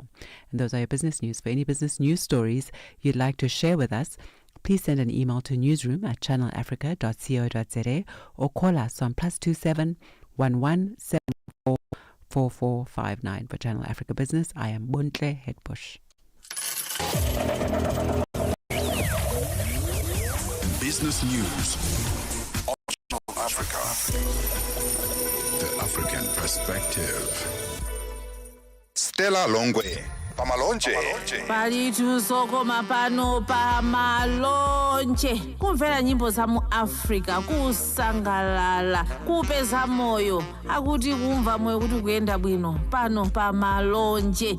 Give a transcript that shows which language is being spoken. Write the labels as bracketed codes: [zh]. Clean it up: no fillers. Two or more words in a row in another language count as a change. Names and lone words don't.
[en] And those are your business news. For any business news stories you'd like to share with us, please send an email to newsroom@channelafrica.co.za or call us on +27 1174 4459. For Channel Africa Business, I am Buntle Headbush. Business news on Channel Africa. The African perspective. Stella Longwe. Pamalonje. [ny] Palitu soko mapano pamalonje. Kumvera nyimbo za mu Africa kusangalala, kupeza moyo, akuti kumva moyo kuti kuyenda bwino pano pamalonje.